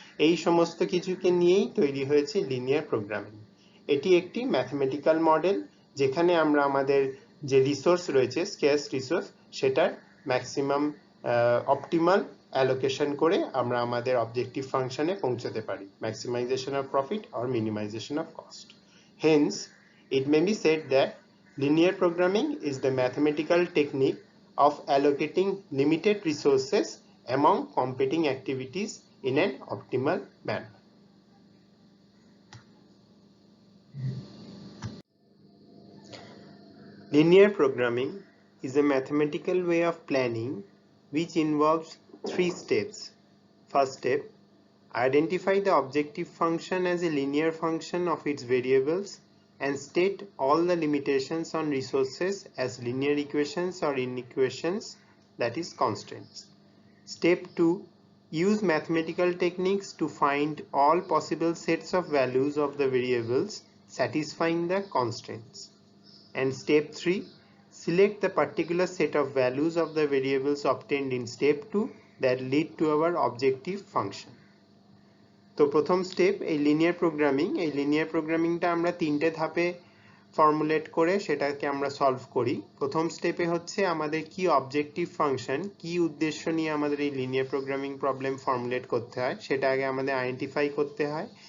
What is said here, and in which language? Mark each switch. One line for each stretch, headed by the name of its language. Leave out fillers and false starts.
Bangla: এই সমস্ত কিছুকে নিয়েই তৈরি হয়েছে লিনিয়ার প্রোগ্রামিং। এটি একটি ম্যাথমেটিক্যাল মডেল যেখানে আমরা আমাদের যে রিসোর্স রয়েছে স্কেয়ার্স রিসোর্স সেটার ম্যাক্সিমাম অপটিমাল অ্যালোকেশন করে আমরা আমাদের অবজেক্টিভ ফাংশনে পৌঁছতে পারি, maximisation of profit or minimisation of cost.
English: Hence it may be said that linear programming is the mathematical technique of allocating limited resources among competing activities in an optimal manner. Linear programming is a mathematical way of planning which involves 3 steps. First step, identify the objective function as a linear function of its variables and state all the limitations on resources as linear equations or inequations, that is constraints. Step 2, use mathematical techniques to find all possible sets of values of the variables satisfying the constraints. And step 3, select the particular set of values of the variables obtained in step 2 that lead to our objective function.
Bangla: তো প্রথম step এই linear প্রোগ্রামিংটা আমরা তিনটে ধাপে formulate করে সেটাকে আমরা solve করি। প্রথম স্টেপে হচ্ছে আমাদের কি অবজেক্টিভ ফাংশন, কি উদ্দেশ্য নিয়ে আমাদের এই লিনিয়ার প্রোগ্রামিং প্রবলেম ফর্মুলেট করতে হয় সেটা আগে আমাদের আইডেন্টিফাই করতে হয়।